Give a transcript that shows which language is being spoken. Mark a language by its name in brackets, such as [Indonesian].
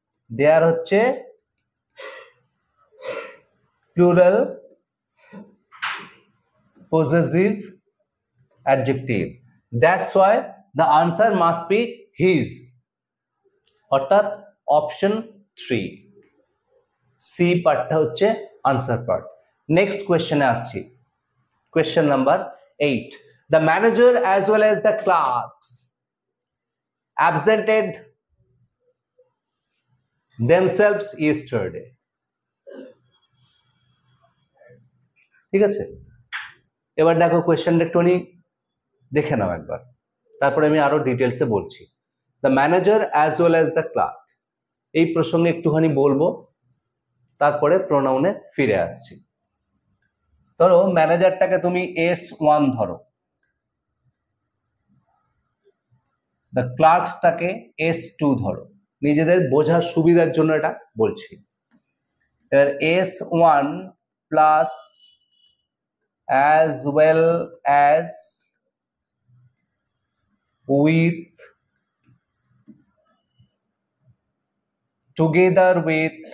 [Bangla] দেয়ার হচ্ছে plural positive adjective. [English] that's why the answer must be his, [Bangla] অর্থাৎ option 3 C পার্টটা হচ্ছে আনসার পার্ট। নেক্সট কোয়েশ্চেনে আসছি, question number 8। [English] The manager as well as the clerks absented themselves yesterday. [Bangla] ঠিক আছে, এবার দেখো কোয়েশ্চেনটা একটুখানি দেখে নাও একবার, তারপরে আমি আরো ডিটেলসে বলছি। [English] the manager as well as the clerk, [Bangla] এই প্রসঙ্গে একটুখানি বলবো, তারপরে প্রোনাউনে ফিরে আসছি। ধরো ম্যানেজারটাকে তুমি S1 ধরো, দ্য ক্লার্কসটাকে S2 ধরো, নিজেদের বোঝার সুবিধার জন্য এটা বলছি। এবার [English] S1 plus as well as with, together with,